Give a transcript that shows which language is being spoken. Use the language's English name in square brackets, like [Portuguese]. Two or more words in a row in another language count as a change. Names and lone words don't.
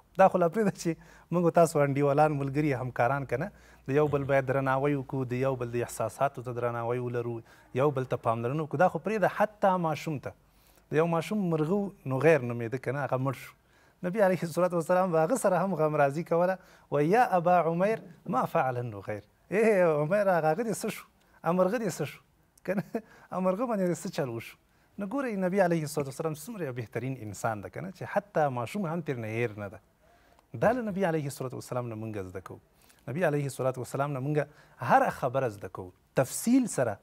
[Pashto] دا خو لا پرېږده چې موږ تاسو انډیوالان ملګري همکاران که نه، د یو بل باید درناوی وکړو، د یو بل د احساساتو ته درناوی ولرو، یو بل ته پاملرنه وکړو. دا خو پرېږده حتی ماشوم ته، د یو ماشوم مرغه نغیر نومېده که نه، هغه مړ شو، نبي [Arabic] علیه الصلاة والسلام [Pashto] به هغه سره هم غمرازي کوله، [Arabic] و یا ابا عمیر ما فعل النغیر، [Pashto] ای عمیر هغه دې څه شو، مرغه دې څه شو که نه، مرغه باندې دې څه چل وشو. نو ګورئ نبي [Arabic] علیه الصلاة والسلام [Pashto] څومره یو بهترین انسان ده که نه، چې حتی ماشوم هم ترې نه هیر نه ده. دا له نبي [Arabic] علیه الصلاة والسلام [Pashto] نه موږ زده کوو. نبي [Arabic] علیه الصلاة والسلام [Pashto] نه موږ هره خبره زده کوو تفصیل سره.